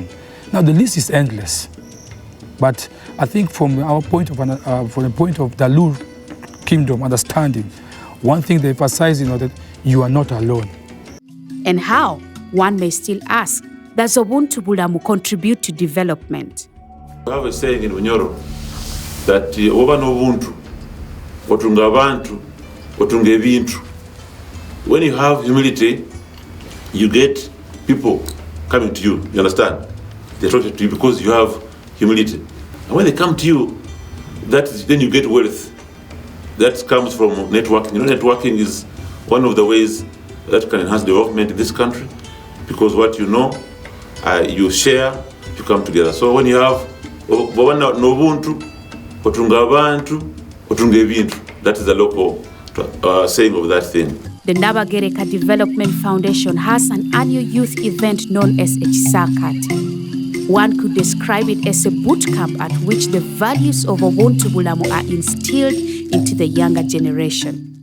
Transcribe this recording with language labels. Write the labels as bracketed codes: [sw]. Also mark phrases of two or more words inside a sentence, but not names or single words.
[en] Now the list is endless, but I think from our point of, from the point of the Lur kingdom understanding, one thing they emphasize is that you are not alone. And how, one may still ask, does Obuntubulamu contribute to development? We have a saying in Bunyoro that [nyo] oba n'obuntu otunga abantu otunga ebintu. [en] When you have humility, you get people coming to you. You understand? They're attracted to you because you have humility. And when they come to you, then you get wealth. That comes from networking. You know, networking is one of the ways that can enhance development in this country, because what you know, you share, you come together. So when you have [nyo] n'obuntu otunga abantu otunga ebintu, [en] that is the local saying of that thing. The Nabagereka Development Foundation has an annual youth event known as Ekisakati. One could describe it as a boot camp at which the values of Obuntubulamu are instilled into the younger generation.